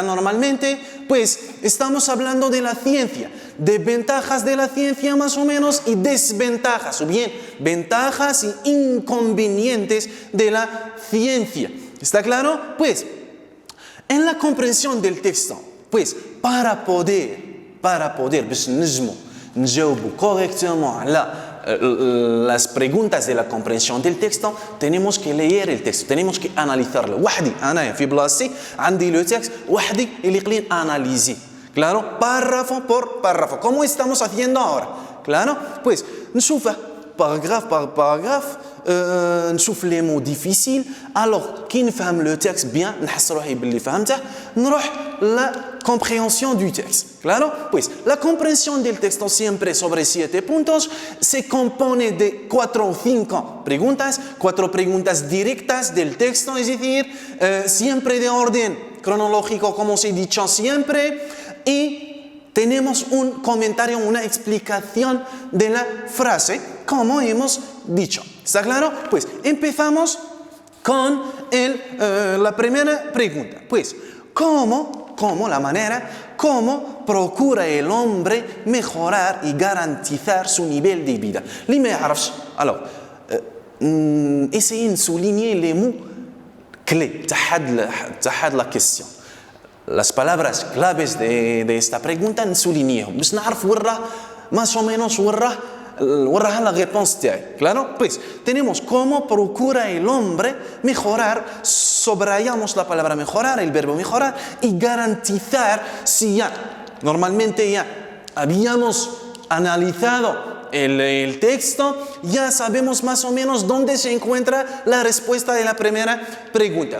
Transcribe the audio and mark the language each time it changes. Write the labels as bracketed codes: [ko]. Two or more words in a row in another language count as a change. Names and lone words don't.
[es] Normalmente, pues, estamos hablando de la ciencia, de ventajas de la ciencia más o menos y desventajas, o bien, ventajas y inconvenientes de la ciencia. ¿Está claro? Pues, en la comprensión del texto, pues, para poder, [ar] باش نجاوبوا [es] correctement las preguntas de la comprensión del texto, tenemos que leer el texto, tenemos que analizarlo. [ar] وحدي أنا في بلاصتي عندي [fr] le texte [ar] وحدي اللي قليل analyser. [es] Claro, párrafo por párrafo, como estamos haciendo ahora. Claro, pues [fr] نشوفه paragraphe par paragraphe, نشوف les mots difficiles. Alors, [ar] كي نفهم [fr] le texte bien, [ar] نحس روحي باللي فهمته, نروح [fr] la compréhension du texte. [es] Claro, pues la comprensión del texto siempre sobre 7 puntos se compone de 4 o 5 preguntas, 4 preguntas directas del texto, es decir, siempre de orden cronológico, como os he dicho siempre, y tenemos un comentario, una explicación de la frase, como hemos dicho. ¿Está claro? Pues empezamos con la primera pregunta. Pues, ¿cómo procura el hombre mejorar y garantizar su nivel de vida? [ar] اللي ما يعرفش. [fr] Alors, essayez de souligner les mots clés تحت la question. [es] Las palabras claves de esta pregunta [ar] نسولينيهم باش نعرف وراه [es] más o menos وراها [fr] la réponse [es] تاعي. Claro, pues tenemos cómo procura el hombre mejorar, subrayamos la palabra mejorar, el verbo mejorar, y garantizar. Si ya normalmente ya habíamos analizado el texto, ya sabemos más o menos dónde se encuentra la respuesta de la primera pregunta.